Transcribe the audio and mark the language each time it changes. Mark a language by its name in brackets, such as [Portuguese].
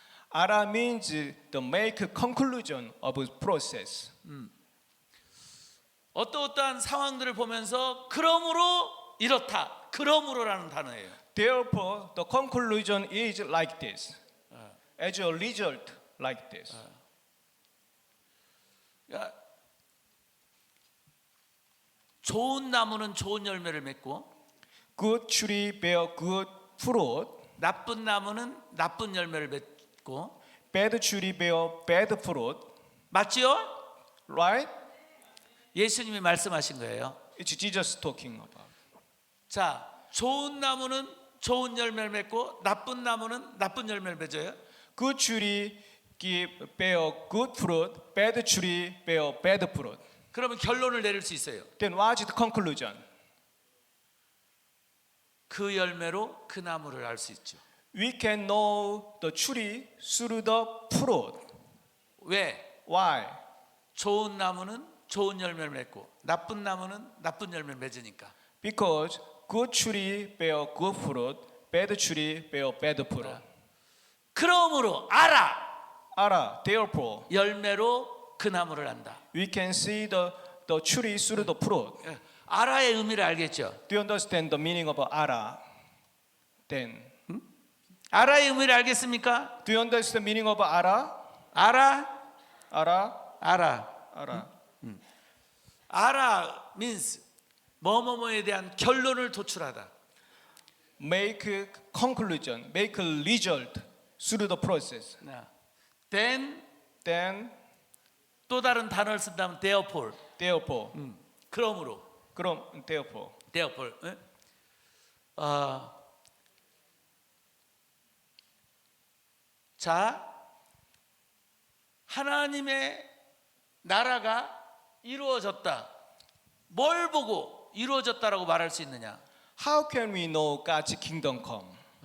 [English] 알아 means the make conclusion of process. [Korean] 어떠한 상황들을 보면서 그러므로 이렇다, 그러므로라는 단어예요. [English] Therefore, the conclusion is like this. As a result, like this. [Korean] 그러니까 좋은 나무는 좋은 열매를 맺고, [English] Good tree bear good fruit. [Korean] 나쁜 나무는 나쁜 열매를 맺고, [English] Bad tree bear bad fruit. [Korean] 맞지요? [English] Right? [Korean] 예수님이 말씀하신 거예요. [English] It's Jesus talking about. [Korean] 자, 좋은 나무는 좋은 열매를 맺고 나쁜 나무는 나쁜 열매를 맺어요. [English] Good tree bear good fruit. Bad tree bear bad fruit. [Korean] 그러면 결론을 내릴 수 있어요. [English] Then what is the conclusion? [Korean] 그 열매로 그 나무를 알 수 있죠. [English] We can know the tree through the fruit. [Korean] 왜? [English] Why? [Korean] 좋은 나무는 좋은 열매를 맺고 나쁜 나무는 나쁜 열매를 맺으니까. [English] Because good tree bear good fruit, bad tree bear bad fruit. [Korean] 그러므로 알아. 알아. [English] Therefore, [Korean] 열매로 그 나무를 안다. [English] we can see the tree through the fruit. [Korean] 예, 알아의 의미를 알겠죠? [English] Do you understand the meaning of 알아? Then, [Korean] 알아의 의미를 알겠습니까? [English] do you understand the meaning of 알아? [Korean] 알아? 알아? 알아. 알아. 알아 [English] means [Korean] 뭐뭐뭐에 대한 결론을 도출하다. [English] Make conclusion, make a result through the process. then Then, [Korean] 또 다른 단어를 쓴다면 [English] therefore. therefore. [Korean] 그러므로 그럼 [English] therefore. therefore. [Korean] 예? 자, 하나님의 나라가 이루어졌다. 뭘 보고 이루어졌다라고 말할 수 있느냐? [English] How can we know God's kingdom come?